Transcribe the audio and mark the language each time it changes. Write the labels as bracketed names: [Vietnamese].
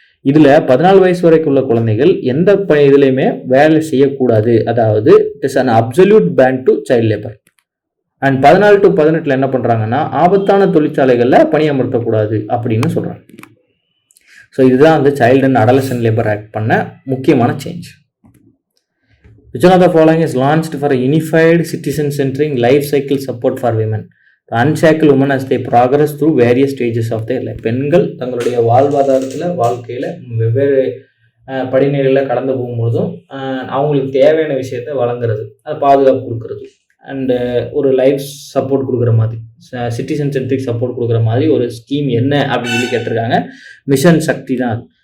[Tamil] இதில் 14 வயசு வரைக்கும் உள்ள குழந்தைகள் எந்த இதுலையுமே வேலை செய்யக்கூடாது, அதாவது [English] It is an absolute ban to child labour. [Tamil] And 14 to 18 என்ன பண்ணுறாங்கன்னா ஆபத்தான தொழிற்சாலைகளில் பணியமர்த்தக்கூடாது அப்படின்னு சொல்கிறாங்க. ஸோ இதுதான் அந்த child and adolescent labour act பண்ண முக்கியமான change. [English] Which one of the following is launched for a unified citizen-centering life cycle support for women? To unshackle women as they progress through various stages of their life. [Tamil] பெண்கள் தங்களுடைய வாழ்க்கையில் வெவ்வேறு படிநிலையில் கடந்து போகும்பொழுதும் அவங்களுக்கு தேவையான விஷயத்தை வழங்குறது, அது பாதுகாப்பு கொடுக்கறது, அண்டு ஒரு லைஃப் சப்போர்ட் கொடுக்குற மாதிரி, சிட்டிசன் சென்ட்ரிக் சப்போர்ட் கொடுக்குற மாதிரி ஒரு ஸ்கீம் என்ன அப்படின்னு சொல்லி கேட்டிருக்காங்க. மிஷன் சக்தி தான் அது.